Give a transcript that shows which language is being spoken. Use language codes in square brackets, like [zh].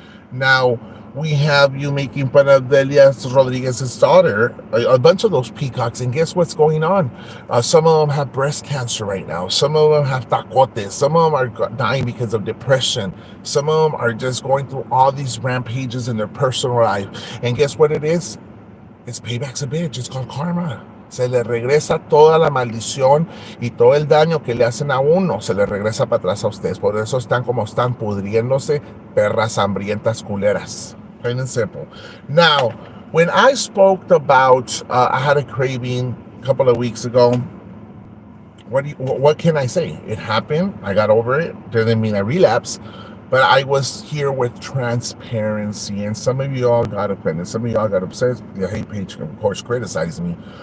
[en] Now, we have you making fun of Delia Rodriguez's daughter, a bunch of those peacocks, and guess what's going on? Some of them have breast cancer right now. Some of them have tacotes. Some of them are dying because of depression. Some of them are just going through all these rampages in their personal life. And guess what it is? It's payback's a bitch. It's called karma. [es] Se le regresa toda la maldición y todo el daño que le hacen a uno, se le regresa para atrás a ustedes. Por eso están como pudriéndose, perras hambrientas culeras. [en] Plain and simple. [es] Now, [en] When I spoke about, I had a craving a couple of weeks ago. What can I say? It happened. I got over it. Doesn't mean I relapsed, but I was here with transparency. And some of you all got offended. Some of y'all got upset. The hate page, of course, criticized me.